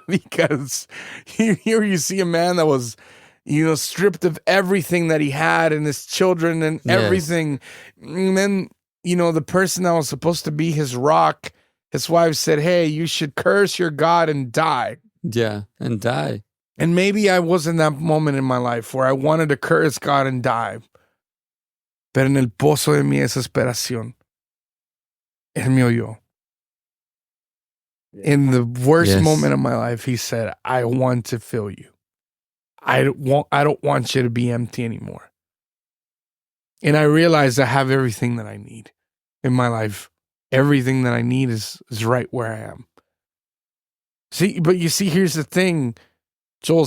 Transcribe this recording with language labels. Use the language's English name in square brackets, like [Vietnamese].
[English] Because here you see a man that was, stripped of everything that he had and his children and Yes. everything. And then, the person that was supposed to be his rock, his wife said, "Hey, you should curse your God and die." Yeah. And die. And maybe I was in that moment in my life where I wanted to curse God and die. [Spanish] Pero en el pozo de mi desesperación, él me oyó. [English] In the worst Yes. moment of my life, he said, "I want to fill you. I don't want you to be empty anymore. And I realize I have everything that I need in my life. Everything that I need is right where I am. See, but you see, here's the thing, Joel.